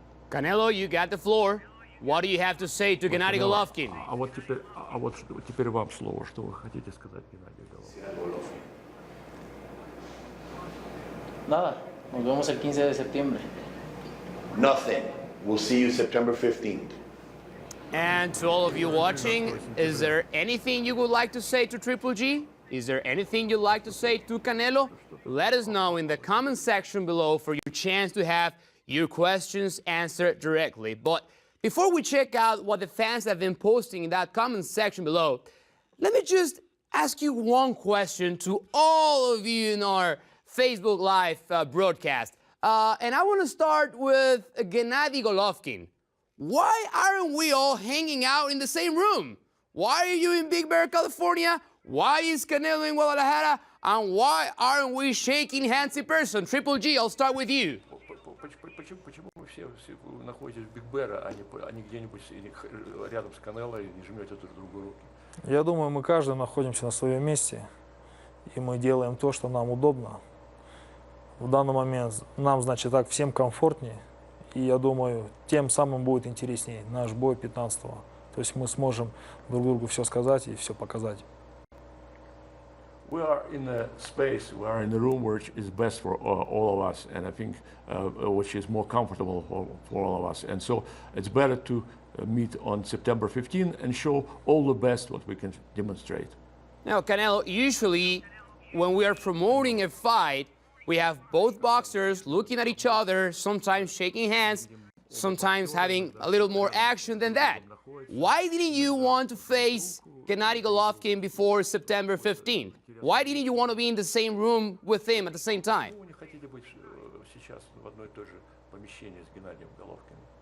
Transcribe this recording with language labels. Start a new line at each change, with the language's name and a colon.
English: Canelo, you got the floor. What do you have to say to Gennady Golovkin?
Russian: А вот теперь вам слово. Что вы хотите сказать, Геннадий Головкин?
Spanish: Nada, nos vemos el 15 de septiembre.
English: Nothing. We'll see you September 15th. And to all of you watching, is there anything you would like to say to Triple G? Is there anything you'd like to say to Canelo? Let us know in the comment section below for your chance to have your questions answered directly. But before we check out what the fans have been posting in that comment section below, let me just ask you one question to all of you in our Facebook Live broadcast. And I want to start with Gennady Golovkin. Why aren't we all hanging out in the same room? Why are you in Big Bear, California? Why is Canelo in Guadalajara? And why aren't we shaking hands in person? Triple G, I'll start with you.
Russian: Почему вы все находитесь в Биг Бэре, а не где-нибудь рядом с Канело и не жмете друг другу руки? Я думаю, мы каждый находимся на своем месте, и мы делаем то, что нам удобно. В данный момент нам, значит, так всем комфортнее, и я думаю, тем самым будет интереснее наш бой 15-го. То есть мы сможем друг другу все сказать и все показать.
English: We are in a space, we are in a room which is best for all of us, and I think which is more comfortable for all of us. And so it's better to meet on September 15 and show all the best what we can demonstrate. Now, Canelo, usually when we are promoting a fight, we have both boxers looking at each other, sometimes shaking hands, sometimes having a little more action than that. Why didn't you want to face Gennady Golovkin before September 15th? Why didn't you want to be in the same room with him at the same time?
Russian: Почему вы не хотите быть сейчас в одной и той же помещении с Геннадием Головкиным?